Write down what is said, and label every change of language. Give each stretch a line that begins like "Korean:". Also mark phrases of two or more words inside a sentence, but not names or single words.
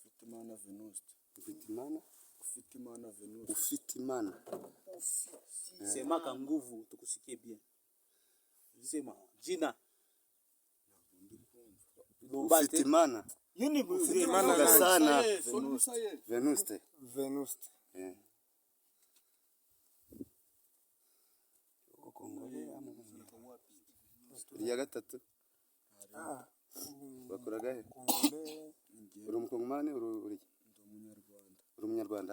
Swahili: Ufitimana Venuste. Ufitimana Venuste. Ufitimana. Sema kwa nguvu tukusikie bien. Sema jina. Ufitimana. Yini Ufitimana sana. Venuste.
Kinyarwanda: Ya gatatu. Bakuraga he? Uri umukongomani uri umunyarwanda?